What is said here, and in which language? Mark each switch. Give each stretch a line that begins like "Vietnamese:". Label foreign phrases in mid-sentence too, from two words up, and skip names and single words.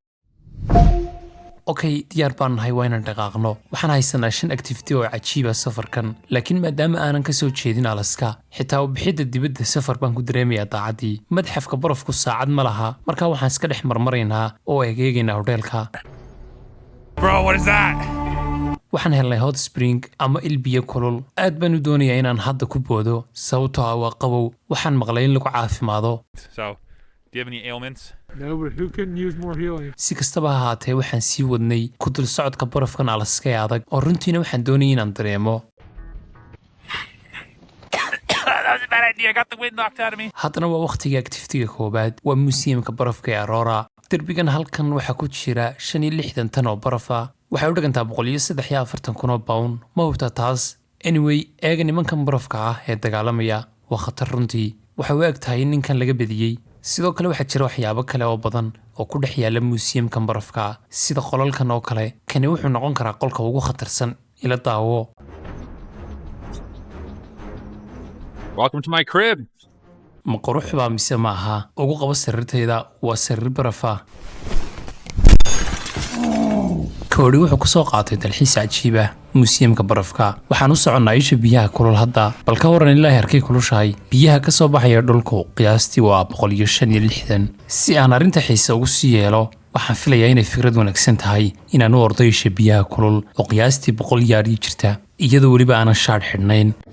Somali: okay diyaar baan nahay waa inaan dhaqaaqno waxaan haysanaa 5 activity oo cajiiba safarkan laakiin maadaama aanan ka soo jeedin Alaska xitaa bixidda dibadda safar baan ku dareemayaa daacadii madxafka barafku saacad ma laha markaa waxaan iska dhex marmaraynaa oo eegeegaynaa hoteelka
English: Bro, what is that?
Somali: waxaan helnay
English: hot spring
Somali: ama il biyo kulul aad baan u doonayaa inaan hadda ku boodo sababtoo ah waa qabow waxaan maqlay in lagu caafimaado
English: So, do you have any ailments? No, but who couldn't use more healing?
Somali: si kastaba ha ahaatee waxaan sii wadnay ku dul socodka barafkan Alaska ee adag oo runtiina waxaan doonayay inaan dareemo
English: That was a bad idea. I got the wind knocked out of me.
Somali: haddana waa waqtiga activity-ga koowaad waa museumka barafka ee Aurora derbigan halkan waxaa ku jira 65 tan oo baraf ah waxay u dhigantaa 143 kun oo pound ma hubtaa taas anyway eega nimankan barafka ah ee dagaalamaya waa khatar runtii waxay u eg tahay ninkan laga bediyey sidoo kale waxaa jira waxyaabo kale oo badan oo ku dhex yaala museumkan barafka sida qolalkan oo kale kani wuxuu noqon karaa qolka ugu khatarsan ila daawo
English: Welcome to my crib.
Somali: ma qurux baa mise ma aha ugu qabo sariirtayda waa sariir barafa koodhi wuxuu ku soo qaatay dalxiis cajiib ah museumka barafka waxaan u soconnaa isha biyaha kulul hadda bal ka waran ilaa heerkay kulushahay biyaha ka soo baxaya dhulku qiyaastii waa 165 si aan arrinta xiise ugu sii yeelo waxaan filayaa inay fikrad wanaagsan tahay inaan u ordo isha biyaha kulul oo qiyaastii 100 yaardii jirta iyadoo weliba aanan shaadh xidhnayn